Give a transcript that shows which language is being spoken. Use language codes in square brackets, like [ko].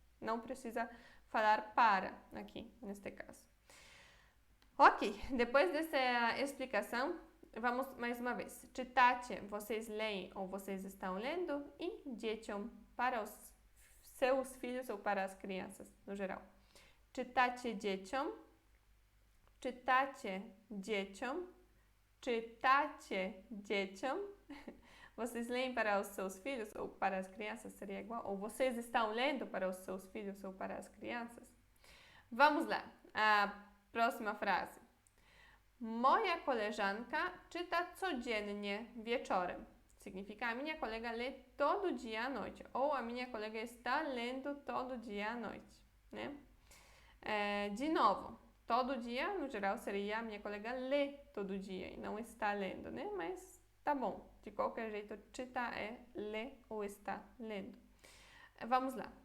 [pt] Não precisa falar para aqui, neste caso. Ok, depois dessa explicação, vamos mais uma vez. Czytacie, vocês leem ou vocês estão lendo, e dzieciom, para os seus filhos ou para as crianças, no geral. [pl] Czytacie dzieciom, czytacie dzieciom, czytacie dzieciom. [pt] Vocês leem para os seus filhos ou para as crianças, seria igual? Ou vocês estão lendo para os seus filhos ou para as crianças? Vamos lá, a próxima frase. [pl] Moja koleżanka czyta codziennie wieczorem. [pt] Significa a minha colega lê todo dia à noite. Ou a minha colega está lendo todo dia à noite, né? De novo, todo dia, no geral, seria a minha colega lê todo dia e não está lendo, né? Mas tá bom. De qualquer jeito, czyta é lê ou está lendo. Vamos lá.